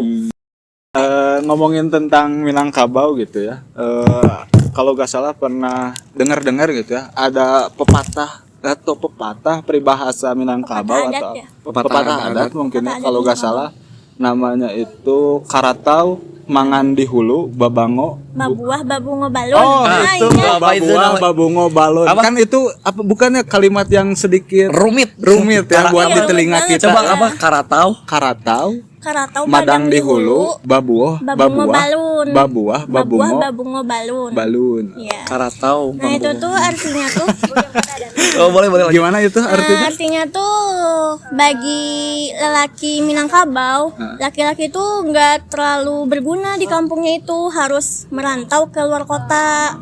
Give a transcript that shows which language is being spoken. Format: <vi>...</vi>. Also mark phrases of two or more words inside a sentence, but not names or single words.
<id>Ngomongin tentang Minangkabau gitu ya. Kalau gak salah pernah dengar-dengar gitu ya. Ada pepatah peribahasa Minangkabau Pepatah adat atau ya? pepatah adat mungkin ya, Pepatah kalau adat gak salah. Namanya itu</id> <min>Karatau mangan di hulu babango. Babuah babungo balon.</min> <id>Oh, Nah, itu iya. Apa itu babuah namanya?</id> <min>babungo balon.</min> <id>Apa? Kan itu apa bukannya kalimat yang sedikit Rumit ya buat Iya, di telinga rumit kita. Coba Iya. apa Karatau? Karatau Karatau</id> <min>madang di hulu babuah babungo balun. babuah babungo babungo balun. balun.</min> <id>Iya. Karatau. Nah, itu tuh artinya tuh Oh, boleh lagi. Gimana itu artinya? artinya tuh bagi lelaki Minangkabau, laki-laki tuh nggak terlalu berguna di kampungnya, itu harus merantau ke luar kota.</id>